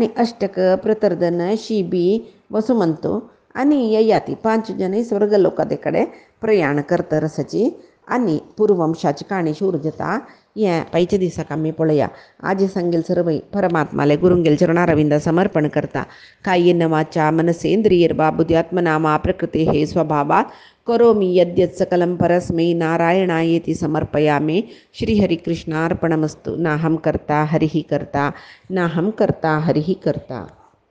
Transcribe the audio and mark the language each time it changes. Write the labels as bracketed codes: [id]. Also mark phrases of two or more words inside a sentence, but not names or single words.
[kok] अष्टक प्रतर्दन शिबी वसुमंतो आनी ययाती 5 जण स्वर्ग लोकादे कडेन प्रयाण करता रसाची आनी पूर्ववंशाची काणी सुरू जाता हें पयच्या दिसाक आमी पळया आज सांगेल सर्व परमात्माले गुरुंगेल चरणारविंद समर्पण करता [sa] कायेन वाचा मनसेंद्रियर्वा बुद्ध्यात्मना वा प्रकृतेः स्वभावात् करोमि यद्यत् सकलं परस्मै नारायणायेति समर्पयामि. श्रीहरिकृष्णार्पणमस्तु. नाहं कर्ता हरिः कर्ता नाहं कर्ता हरिः कर्ता.